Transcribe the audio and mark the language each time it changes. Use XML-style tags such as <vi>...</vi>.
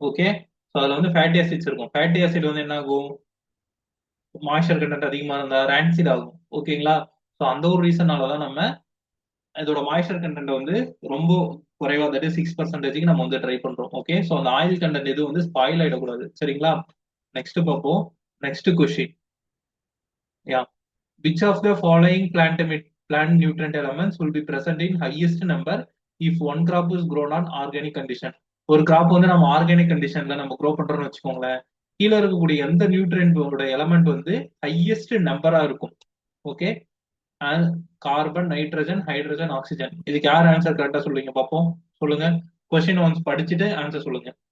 <ta>Okay, so அதுல வந்து fatty acids இருக்கும். ஃபேட்டி ஆசிட் வந்து என்ன ஆகும்? மாய்ஸ்சர் கண்டென்ட் அதிகமா இருந்தா ரான்சிட் ஆகும். ஓகேங்களா? ஸோ அந்த ஒரு ரீசனால தான் நம்ம இதோட மாய்ஸ்சர் கண்டென்ட் வந்து ரொம்ப குறைவா, தட் 6%க்கு நம்ம வந்து ட்ரை பண்றோம். ஓகே, ஸோ அந்த ஆயில் கண்டென்ட் எதுவும் வந்து ஸ்பாயில் ஆயிடக்கூடாது. சரிங்களா? நெக்ஸ்ட் பார்ப்போம். Next question.</ta> <en>Yeah, which of the following plant nutrient elements will be present in highest number if one crop is grown on organic condition?</en> <ta>ஒரு graph வந்து நம்ம organic கண்டிஷன்ல நம்ம க்ரோ பண்றோம்னு வச்சுக்கோங்களேன், கீழே இருக்கக்கூடிய எந்த நியூட்ரியன்டோட எலமெண்ட் வந்து ஹையஸ்ட் நம்பரா இருக்கும்? Okay, carbon, nitrogen, hydrogen, oxygen. இதுக்கு யார் ஆன்சர் கரெக்டா சொல்லுவீங்க பார்ப்போம். சொல்லுங்க. கொஸ்டின் ஒன்ஸ் படிச்சுட்டு ஆன்சர் சொல்லுங்க.</ta>